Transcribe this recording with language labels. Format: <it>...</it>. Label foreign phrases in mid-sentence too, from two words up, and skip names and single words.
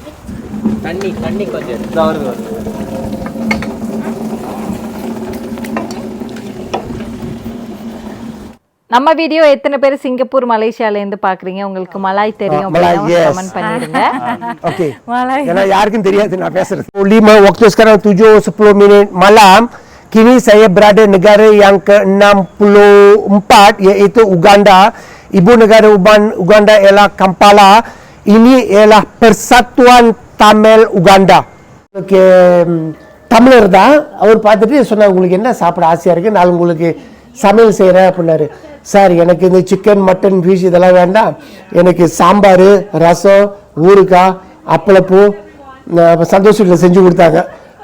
<ta>தண்ணி கொஞ்சம் நம்ம வீடியோ எத்தனை பேர் சிங்கப்பூர் மலேசியால இருந்து பாக்குறீங்க? உங்களுக்கு மலாய் தெரியும்? கமெண்ட் பண்ணிடுங்க. ஓகே, ஏன்னா யாருக்கும் தெரியாது நான் பேசுறது.</ta> <ms>5 waktu sekarang 7:10 minit malam. Kini saya berada negara yang ke-64 iaitu Uganda. Ibu negara Uganda ialah Kampala. Ini ialah Persatuan Tamil Uganda.</ms> <ta>Okay, தமிழர் தான். அவர் பார்த்துட்டு சொன்னார், உங்களுக்கு என்ன சாப்பிட ஆசையா இருக்கு, நான் உங்களுக்கு சமையல் செய்கிறேன் அப்படின்னாரு. சார், எனக்கு இந்த சிக்கன், மட்டன், ஃபிஷ் இதெல்லாம் வேண்டாம், எனக்கு சாம்பார், ரசம், ஊறுகாய், அப்பளப்பூ சந்தோஷத்தில் செஞ்சு கொடுத்தாங்க.</ta>